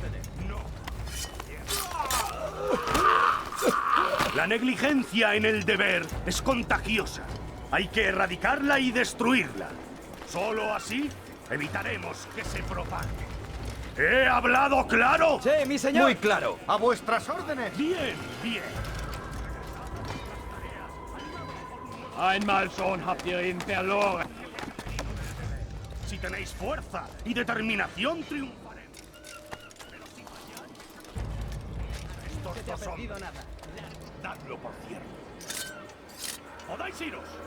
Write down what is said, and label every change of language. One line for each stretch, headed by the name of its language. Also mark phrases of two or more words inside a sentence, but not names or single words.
Spanish: La negligencia en el deber es contagiosa. Hay que erradicarla y destruirla. Solo así evitaremos que se propague. ¿He hablado claro? Sí, mi señor. Muy claro. A vuestras órdenes. Bien, bien.
German: Einmal schon habt ihr ihn verloren.
Spanish: Si tenéis fuerza y determinación, triunfaremos. Pero si falláis, estos dos hombres, dadlo por cierto. ¡Podáis iros!